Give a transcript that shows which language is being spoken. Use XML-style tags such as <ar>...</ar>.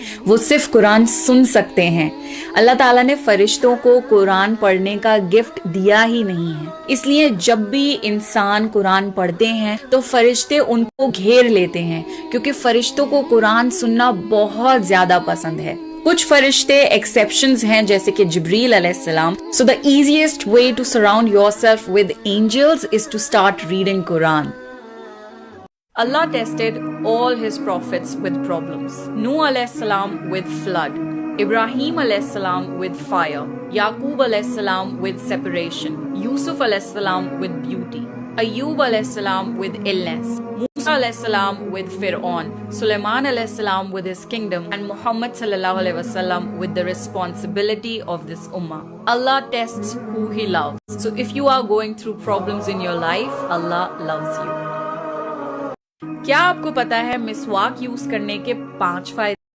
<ur>وہ صرف قرآن سن سکتے ہیں؟ اللہ تعالیٰ نے فرشتوں کو قرآن پڑھنے کا گفٹ دیا ہی نہیں ہے، اس لیے جب بھی انسان قرآن پڑھتے ہیں تو فرشتے ان کو گھیر لیتے ہیں، کیونکہ فرشتوں کو قرآن سننا بہت زیادہ پسند ہے۔ کچھ فرشتے ایکسیپشنز ہیں جیسے کہ جبریل علیہ السلام۔</ur> <en>So the easiest way to surround yourself with angels is to start reading Quran. Allah tested all his prophets with problems. Nuh alayhi salam with flood, Ibrahim alayhi salam with fire, Yaqub alayhi salam with separation, Yusuf alayhi salam with beauty, Ayyub alayhi salam with illness, Musa alayhi salam with Fir'aun, Sulaiman alayhi salam with his kingdom, and Muhammad sallallahu alayhi wasallam with the responsibility of this ummah. Allah tests who he loves. So if you are going through problems in your life, Allah loves you.</en> <ur>کیا آپ کو پتا ہے مسواک use کرنے کے 5 فائدے؟</ur>